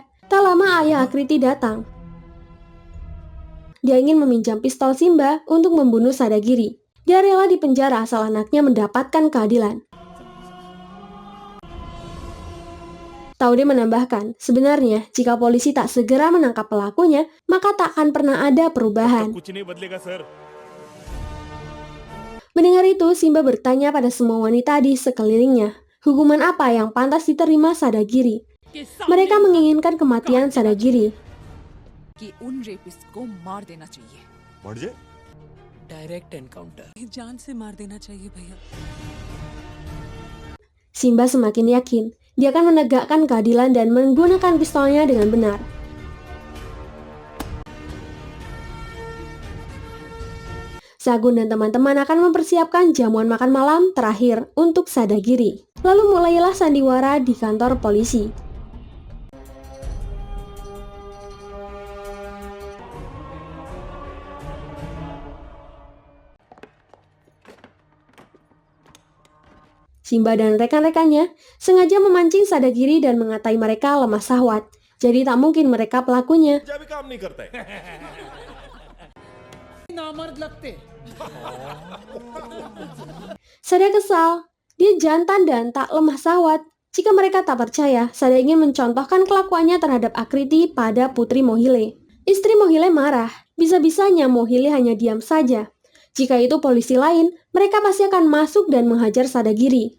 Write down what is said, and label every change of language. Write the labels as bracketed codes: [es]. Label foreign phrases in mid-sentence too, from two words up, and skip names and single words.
[id] Tak lama ayah Akriti datang. Dia ingin meminjam pistol Simba untuk membunuh Sadagiri. Dia rela dipenjara asal anaknya mendapatkan keadilan. Taude menambahkan, sebenarnya jika polisi tak segera menangkap pelakunya, maka tak akan pernah ada perubahan. [hi] कुछ नहीं बदलेगा सर। [id] Mendengar itu, Simba bertanya pada semua wanita di sekelilingnya, hukuman apa yang pantas diterima Sadagiri. Mereka menginginkan kematian Sadagiri. [hi] कि उन रेपिस्ट को मार देना चाहिए, मर जाए। [en] direct encounter. [hi] जान से मार देना चाहिए भैया। [id] Simba semakin yakin, dia akan menegakkan keadilan dan menggunakan pistolnya dengan benar. Sagun dan teman-teman akan mempersiapkan jamuan makan malam terakhir untuk Sadagiri. Lalu mulailah sandiwara di kantor polisi. Simba dan rekan-rekannya sengaja memancing Sadagiri dan mengatai mereka lemah syahwat. Jadi tak mungkin mereka pelakunya. [hi] भी काम नहीं करता है। नामर्द लगते [id] Sada kesal, dia jantan dan tak lemah syahwat. Jika mereka tak percaya, Sada ingin mencontohkan kelakuannya terhadap Akriti pada Putri Mohile. Istri Mohile marah, bisa-bisanya Mohile hanya diam saja. Jika itu polisi lain, mereka pasti akan masuk dan menghajar Sadagiri.